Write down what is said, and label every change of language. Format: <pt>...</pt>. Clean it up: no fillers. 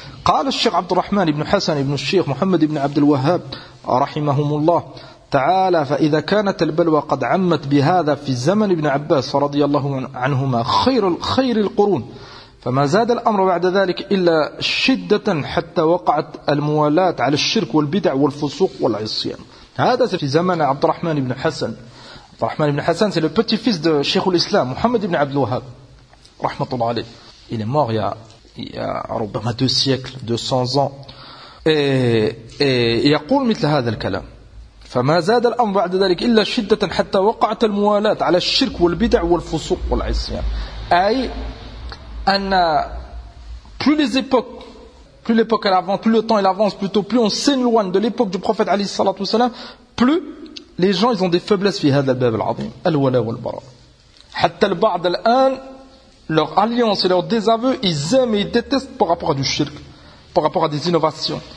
<ar>قال الشيخ عبد الرحمن بن حسن بن الشيخ محمد بن عبد الوهاب رحمهم الله تعالى: فإذا كانت البلوى قد عمت بهذا في زمن ابن عباس رضي الله عنهما خير القرون، فما زاد الأمر بعد ذلك إلا شدة حتى وقعت الموالاة على الشرك والبدع والفسوق والعصيان. هذا في زمن عبد الرحمن بن حسن. عبد الرحمن بن حسن</ar> <fr>c'est le petit fils de</fr> <ar>شيخ الإسلام محمد بن عبد الوهاب رحمة الله عليه.</ar> <fr>Il est mort il y a ربما 200 ans.</fr> <ar>Et يقول مثل هذا الكلام. فما زاد الأمر بعد ذلك إلا شدة حتى وقعت الموالاة على الشرك والبدع والفسوق والعصيان. أي أن</ar> <fr>plus l'époque elle avance, plus le temps il avance, plutôt plus on s'éloigne de l'époque du prophète</fr> <ar>عليه الصلاة والسلام,</ar> <fr>plus les gens ils ont des faiblesses</fr> <ar>في هذا الباب العظيم. الولاء والبراء. حتى البعض الآن</ar> <fr>leur alliance et leur désaveu ils aiment et ils détestent par rapport à du shirk, par rapport à des innovations.</fr>